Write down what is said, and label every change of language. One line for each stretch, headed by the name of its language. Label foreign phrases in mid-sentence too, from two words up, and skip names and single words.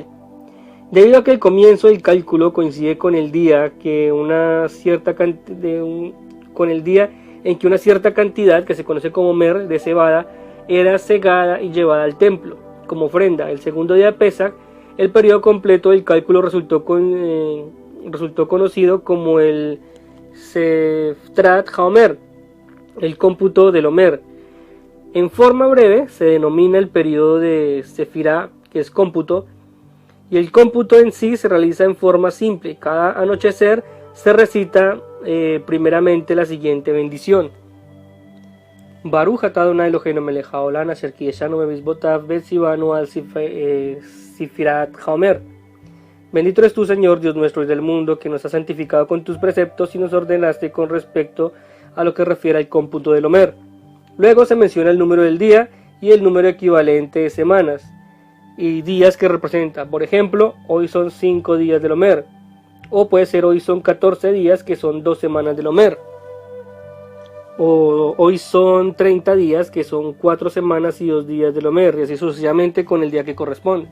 Spanish: Debido a que el comienzo del cálculo coincide con el día en que una cierta cantidad que se conoce como mer de cebada era segada y llevada al templo como ofrenda, el segundo día de Pesach, el periodo completo del cálculo resultó conocido como el Seftrat HaOmer, el cómputo del Omer. En forma breve se denomina el periodo de Sefirá, que es cómputo, y el cómputo en sí se realiza en forma simple. Cada anochecer se recita primeramente la siguiente bendición:
Hebrew: ברוך אתה אדני אלוהינו מלך העולם אשר קדשנו במצוותיו וצוונו על ספירת העומר.
Spanish: Bendito eres tú, Señor, Dios nuestro y del mundo, que nos has santificado con tus preceptos y nos ordenaste con respecto a lo que refiere al cómputo del Omer. Luego se menciona el número del día y el número equivalente de semanas y días que representa. Por ejemplo, hoy son 5 días del Omer, o puede ser hoy son 14 días, que son 2 semanas del Omer, o hoy son 30 días, que son 4 semanas y 2 días del Omer, y así sucesivamente con el día que corresponde.